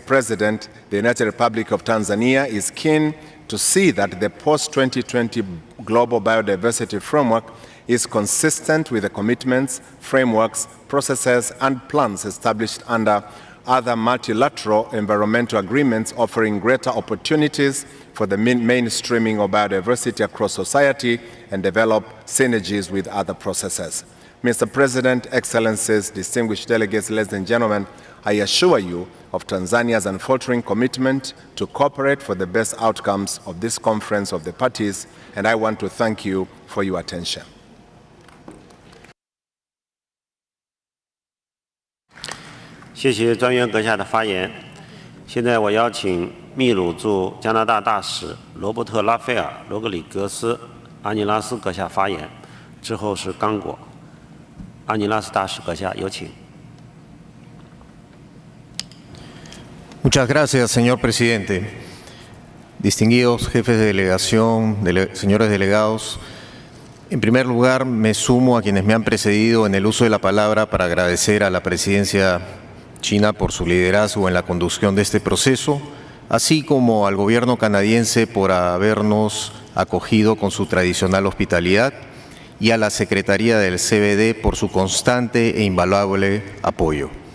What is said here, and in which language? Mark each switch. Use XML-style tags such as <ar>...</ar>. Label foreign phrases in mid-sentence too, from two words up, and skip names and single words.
<en>President, the United Republic of Tanzania is keen to see that the post-2020 Global Biodiversity Framework is consistent with the commitments, frameworks, processes, and plans established under other multilateral environmental agreements offering greater opportunities for the mainstreaming of biodiversity across society and develop synergies with other processes. Mr. President, Excellencies, distinguished delegates, ladies and gentlemen, I assure you of Tanzania's unfaltering commitment to cooperate for the best outcomes of this conference of the parties, and I want to thank you for your attention.</en> <zh>谢谢专员阁下的发言。现在我邀请秘鲁驻加拿大大使罗伯特·拉斐尔·罗格里格斯·阿尼拉斯阁下发言，之后是刚果。阿尼拉斯大使阁下，有请。</zh> <es>Muchas gracias, señor presidente. Distinguidos jefes de delegación, señores delegados, en primer lugar me sumo a quienes me han precedido en el uso de la palabra para agradecer a la presidencia china por su liderazgo en la conducción de este proceso, así como al gobierno canadiense por habernos acogido con su tradicional hospitalidad, y a la Secretaría del CBD por su constante e invaluable apoyo.</es>